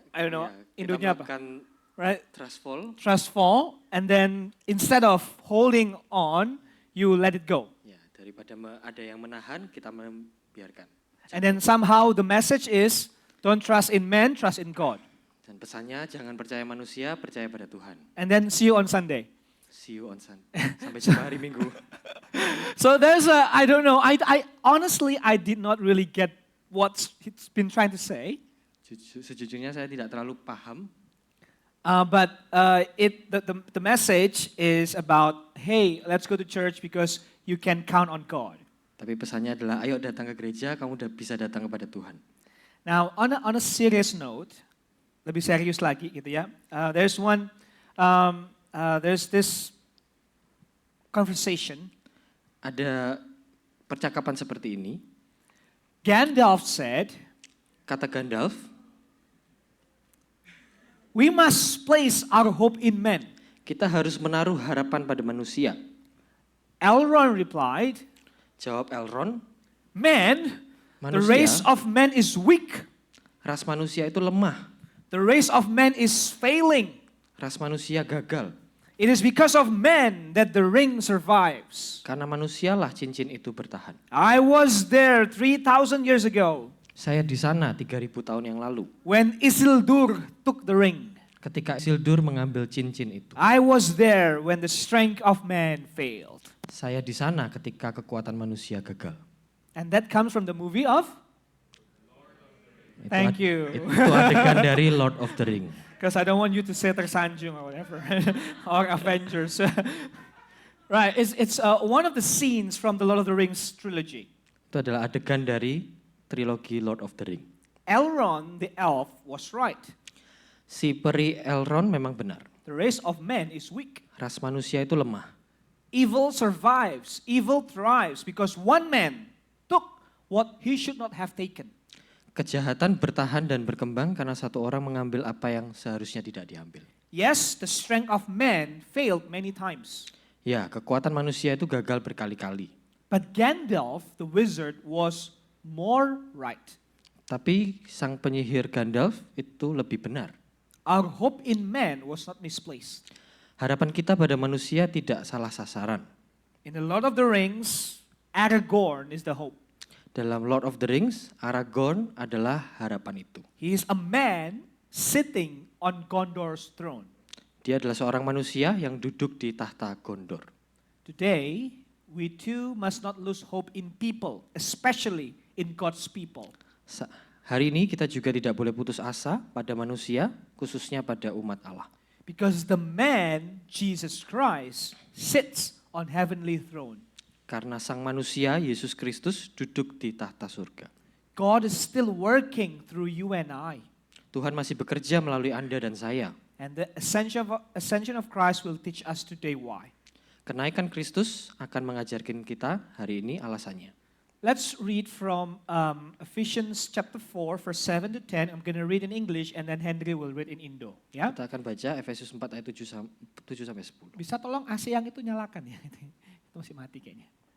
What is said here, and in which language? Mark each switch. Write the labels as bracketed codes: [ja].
[en] I don't know. [id] Ya, kita Indonya apa? melakukan [en] Right? trustful. Trust fall, and then instead of holding on, you let it go. [id] Ya, daripada ada yang menahan, kita membiarkan. [en] And then somehow the message is, don't trust in man, trust in God. [id] Dan pesannya jangan percaya manusia, percaya pada Tuhan. [en] And then see you on Sunday. See you on Sunday. [id] Sampai jumpa hari Minggu. [en] So there's I don't know, I honestly, I did not really get what he's been trying to say. [id] Sejujurnya saya tidak terlalu paham. [en] But the message is about, hey, let's go to church because you can count on God. [id] Tapi pesannya adalah, ayo datang ke gereja, kamu udah bisa datang kepada Tuhan. [en] Now, on a serious note, [id] lebih serius lagi gitu ya. [en] There's this conversation. [id] Ada percakapan seperti ini. [en] Gandalf said, [id] Kata Gandalf, [en] we must place our hope in men. [id] kita harus menaruh harapan pada manusia. [en] Elrond replied, [id] Jawab Elrond, [en] man, the [id] Manusia. [en] race of men is weak. [id] ras manusia itu lemah. [en] The race of men is failing. [id] Ras manusia gagal. [en] It is because of men that the ring survives. [id] Karena manusialah cincin itu bertahan. [en] I was there 3,000 years ago [id] Saya di sana 3.000 tahun yang lalu. [en] when Isildur took the ring. [id] Ketika Isildur mengambil cincin itu. [en] I was there when the strength of man failed. [id] Saya di sana ketika kekuatan manusia gagal. [en] And that comes from the movie of? Thank you. [id] Itu adegan dari Lord of the Ring. [en] Because I don't want you to say Tersanjung or whatever. Or Avengers. Right, it's one of the scenes from the Lord of the Rings trilogy. [id] Itu adalah adegan dari trilogi Lord of the Ring. [en] Elrond, the elf, was right. [id] Si peri Elrond memang benar. [en] The race of men is weak. [id] Ras manusia itu lemah. [en] Evil survives, evil thrives because one man took what he should not have taken. [id] Kejahatan bertahan dan berkembang karena satu orang mengambil apa yang seharusnya tidak diambil. [en] Yes, the strength of man failed many times. [id] Ya, kekuatan manusia itu gagal berkali-kali. [en] But Gandalf, the wizard, was more right. [id] Tapi sang penyihir Gandalf itu lebih benar. [en] Our hope in man was not misplaced. [id] Harapan kita pada manusia tidak salah sasaran. [en] In the Lord of the Rings, Aragorn is the hope. [id] Dalam Lord of the Rings, Aragorn adalah harapan itu. [en] He is a man sitting on Gondor's throne. [id] Dia adalah seorang manusia yang duduk di tahta Gondor. [en] Today, we too must not lose hope in people, especially in God's people. [id] Hari ini kita juga tidak boleh putus asa pada manusia, khususnya pada umat Allah. [en] Because the man, Jesus Christ, sits on heavenly throne. [id] Karena sang manusia, Yesus Kristus, duduk di tahta surga. [en] God is still working through you and I. [id] Tuhan masih bekerja melalui Anda dan saya. [en] And the ascension of Christ will teach us today why. [id] Kenaikan Kristus akan mengajarkan kita hari ini alasannya. [en] Let's read from Ephesians chapter 4, verse 7 to 10. I'm going to read in English and then Henry will read in Indo. [id] Ya, Kita akan baca Efesus 4 ayat 7 sampai 10. bisa tolong AC yang itu nyalakan ya. Itu masih mati kayaknya.